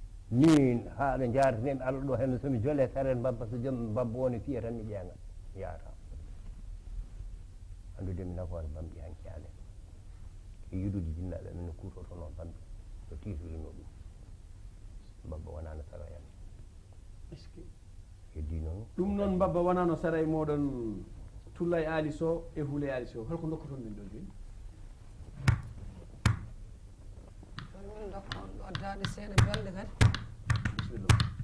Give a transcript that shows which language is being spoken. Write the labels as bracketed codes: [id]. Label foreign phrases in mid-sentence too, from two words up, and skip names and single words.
[ff] Min ha ɗo jareten Allah ɗo hen somi jole saren Babba, so joom Babba woni fiya tan mi ƴeeŋat, yaata. Andude mi nafoore bamɗi hanki amen. E yiɗude jinnaɓe amen no kutorto noon bamɗi, no titorino ɗum. Babba wona no sara yam. [fr] Est-ce que [ff] heddi noon? Ɗum noon Babba wona no sara e moɗon Tullay Ali Sow e Houlay Ali Sow. Holko dokkoton min ɗo joni? Min dokka on ɗo daaɗe seeɗa belɗe kadi. Bisimillah.